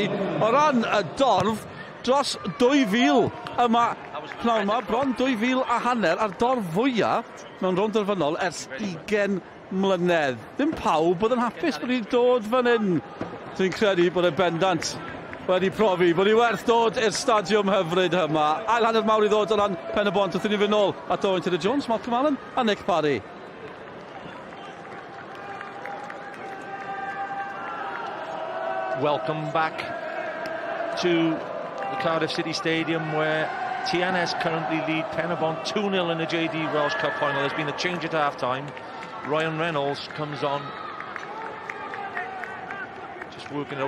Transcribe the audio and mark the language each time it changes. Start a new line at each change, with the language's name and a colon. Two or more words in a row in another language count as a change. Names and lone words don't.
Welsh: O ran y dorf, dros 2000 yma, pnawn yma, bron 2000 a hanner, a'r dorf fwyaf mewn rownd derfynol ers 20 mlynedd. Ddim pawb bod yn hapus bod ni'n dod fan hyn. Dwi'n credu bod y bendant wedi profi bod ni werth dod i'r stadiwm hyfryd yma. Ail hanner mawr i ddod o ran Pen-y-bont, wrthyn ni fynd nôl at Owen Tudor-Jones, Malcolm Allen a Nick Parry.
English: Welcome back to the Cardiff City Stadium, where TNS currently lead Pen-y-bont 2-0 in the JD Welsh Cup final. There's been a change at half-time. Ryan Reynolds comes on, just working out.